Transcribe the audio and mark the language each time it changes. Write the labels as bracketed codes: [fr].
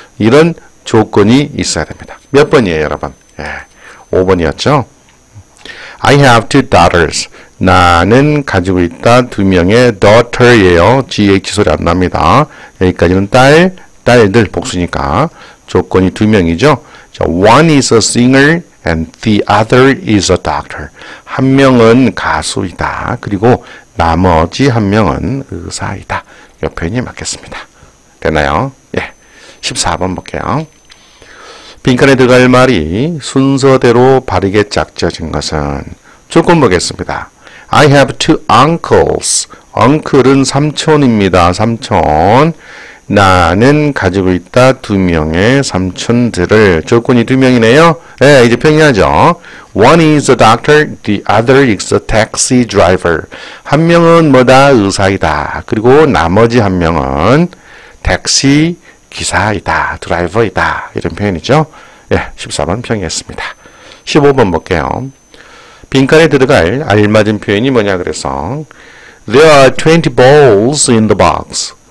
[ko] 이런 조건이 있어야 됩니다. 몇 번이에요, 여러분? 예, 5번이었죠? [en] I have two daughters. [ko] 나는 가지고 있다. 두 명의 daughter예요. GH 소리 안 납니다. 여기까지는 딸들 복수니까 조건이 두 명이죠. [en] One is a singer and the other is a doctor. [ko] 한 명은 가수이다. 그리고 나머지 한 명은 의사이다. 이 표현이 맞겠습니다. 됐나요? 예. 14번 볼게요. 빈칸에 들어갈 말이 순서대로 바르게 짝져진 것은 조건 보겠습니다. [en] I have two uncles. [ko] uncle은 삼촌입니다. 삼촌. 나는 가지고 있다. 두 명의 삼촌들을. 조건이 두 명이네요. 네, 이제 평이하죠. [en] One is a doctor, the other is a taxi driver. [ko] 한 명은 뭐다? 의사이다. 그리고 나머지 한 명은 택시 기사이다. 드라이버이다. 이런 표현이죠. 예, 14번 평이했습니다. 15번 볼게요. 빈칸에 들어갈 알맞은 표현이 뭐냐 그래서 [en] There are 20 balls in the box.